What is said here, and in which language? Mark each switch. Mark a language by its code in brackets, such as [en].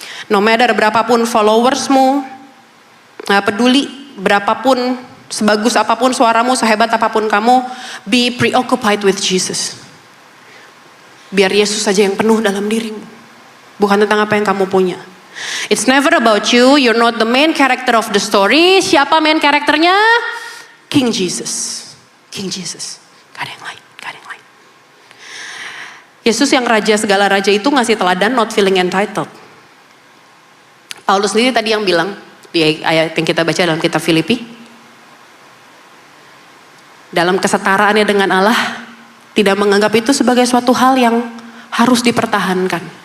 [en] No matter [id] berapapun followersmu, gak peduli berapapun, sebagus apapun suaramu, sehebat apapun kamu, [en] be preoccupied with Jesus. [id] Biar Yesus saja yang penuh dalam dirimu, bukan tentang apa yang kamu punya. [en] It's never about you, you're not the main character of the story. [id] Siapa main karakternya? [en] King Jesus. King Jesus. [id] Gak ada yang lain, gak ada yang lain. Yesus yang raja segala raja itu ngasih teladan [en] not feeling entitled. [id] Paulus sendiri tadi yang bilang di ayat yang kita baca dalam kitab Filipi, dalam kesetaraannya dengan Allah, tidak menganggap itu sebagai suatu hal yang harus dipertahankan.